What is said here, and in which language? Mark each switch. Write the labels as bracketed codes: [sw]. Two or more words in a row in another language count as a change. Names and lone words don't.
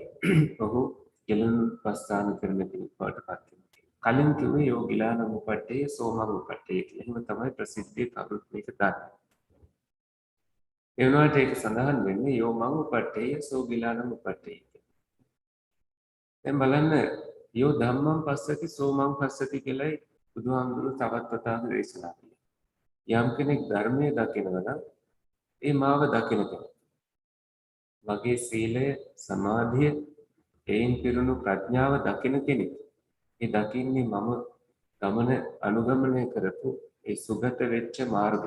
[si] ඔහු ගෙලන උපස්ථාන කරන කෙනෙක් බවට පත් වෙනවා. කලින් කිව්වේ [pi] යෝ ගිලානං උපට්ඨේය සෝ මං උපට්ඨේය [si] කියලා. එහෙම තමයි ප්‍රසිද්ධියේ කවුරුත් මේක දන්නේ. ඒ වුණාට ඒක සඳහන් වෙන්නේ [pi] යෝ මං උපට්ඨේය සෝ ගිලානං උපට්ඨේය. [si] දැන් බලන්න [pi] යෝ ධම්මං පස්සති සෝ මං පස්සති [si] කියලායි බුදුහාමුදුරුවෝ තවත් වතාවක් දේශනා කළා. යම් කෙනෙක් ධර්මයේ දකිනවා නම් ඒ මාව දකින කෙනෙක්. මගේ සීලය, සමාධිය, ඒන් පිරුණු ප්‍රඥාව දකින කෙනෙක්. ඒ දකින්නේ මම ගමන අනුගමනය කරපු ඒ සුගත වෙච්ච මාර්ගය.